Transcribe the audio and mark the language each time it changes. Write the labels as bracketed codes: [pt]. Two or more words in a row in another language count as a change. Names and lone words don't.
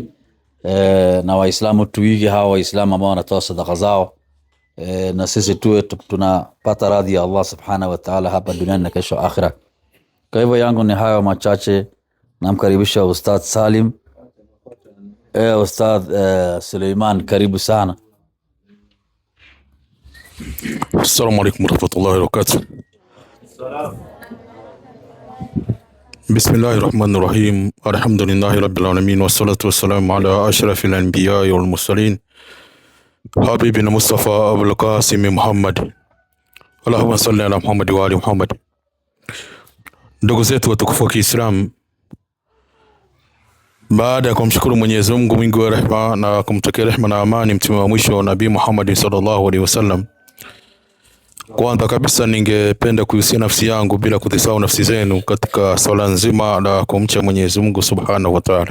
[sw] Na Waislamu tuige hawa Waislamu ambao wanatoa sadaka zao, na sisi tuwe tunapata radhi ya Allah [ar] سبحانه وتعالى [sw] hapa duniani na kesho akhira. Kwa hivyo yangu ni hayo machache. Namkaribisha Ustadh Salim. Ustadh Suleiman, karibu sana. [ar] السلام عليكم ورحمة الله وبركاته. بسم الله الرحمن الرحيم. الحمد لله رب العالمين، والصلاة والسلام على أشرف الأنبياء والمرسلين، حبيبنا مصطفى أبو القاسم محمد. اللهم صل على محمد وآل محمد. [sw] Ndugu zetu watukufu wa Kiislamu, baada ya kumshukuru Mwenyezi Mungu mwingi wa rehema na kumtakia rehema na amani mtume wa mwisho Nabii Muhammad [ar] صلى الله عليه وسلم, [sw] kwanza kabisa ningependa kuhusia nafsi yangu bila kudhisahau nafsi zenu katika swala nzima la kumcha Mwenyezi Mungu [ar] سبحانه وتعالى.